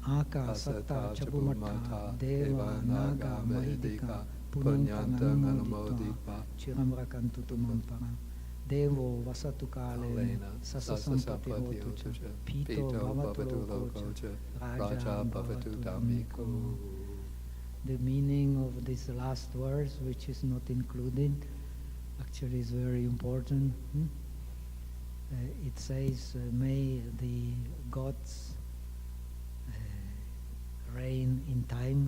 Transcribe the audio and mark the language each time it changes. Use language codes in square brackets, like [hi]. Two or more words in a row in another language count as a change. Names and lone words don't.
[pi] Aka satta chabumata deva naga mahidika punyang tanganumoditva chiramrakantu tumampara. Devo vasatu kalena sasasampati hotu cha pito bhavatu loko cha raja bhavatu dhammiko. [en] The meaning of this last verse, which is not included, actually is very important. It says, may the gods reign in time.